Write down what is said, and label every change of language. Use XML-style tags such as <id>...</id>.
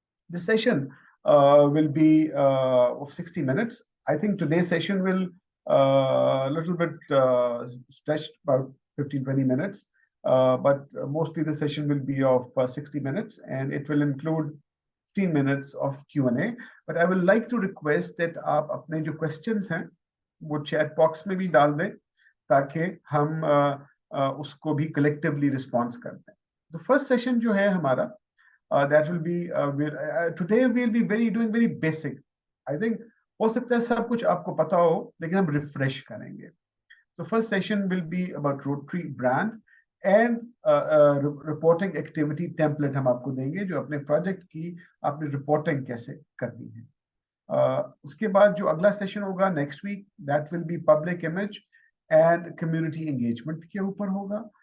<en>The session will be of 60 minutes. I think today's session will a little bit stretched about 15-20 minutes, but mostly the session will be of 60 minutes, and it will include 15 minutes of Q&A. But I would like to request that</en> <hi>आप अपने जो questions हैं वो chat box में भी डाल दें ताकि हम उसको भी collectively response कर दें.</hi> <en>The first session</en> <hi>जो है हमारा</hi> <en>that will be today we'll be doing very basic. I think</en> <hi>हो सकता है सब कुछ आपको पता हो लेकिन हम refresh करेंगे.</hi> <en>The first session will be about Rotary brand and reporting activity template</en> <hi>हम आपको देंगे जो अपने project की आपने reporting कैसे करनी है. उसके बाद जो अगला</hi> <en>session होगा next week, that will be public image and community engagement</en> <hi>के ऊपर होगा.</hi>